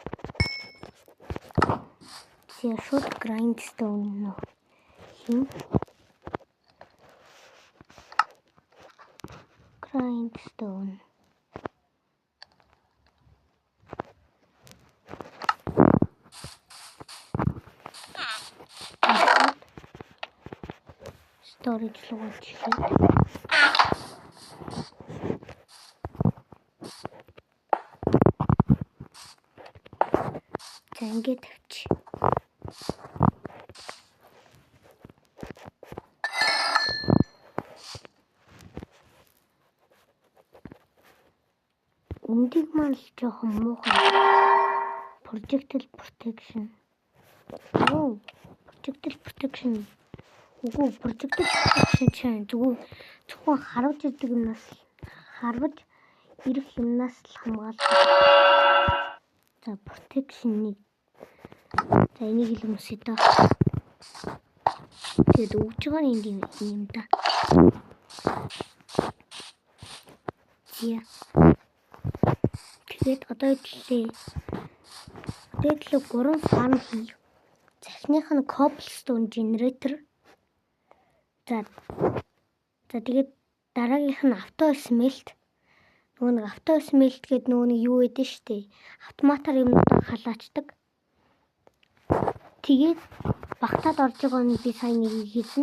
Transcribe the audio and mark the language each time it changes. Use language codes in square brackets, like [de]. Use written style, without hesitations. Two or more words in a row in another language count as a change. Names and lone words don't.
[mn] Тэгээ шууд grindstone нөө хин. Grindstone. Storage руу чиглээ. Ингээд тавьчих. Үндиг маань л жоохон муухай. [en] Projectile protection. Projectile protection. [mn] Үгүй [en] projectile protection [mn] чинь зөвхөн харваж ирдэг юмнаас харваж ирэх юмнаас л хамгаалдаг. За protection-ийг за энийг л өмсөе доо. Тэгээд өгж байгаа юм да. Тэгээд одоо идлээ 3 farm хий. Захиных нь [en] cobblestone generator. [mn] За тэгээд дараагийнх нь [en] auto smelt. [mn] Нөгөө [en] auto smelt [mn] гэдэг нөгөө юу гэдэг штэ. Автоматар юмнуудаа халаачдаг. Тэгээд багтаад орж байгаа нь би сайн нэг хийсэн.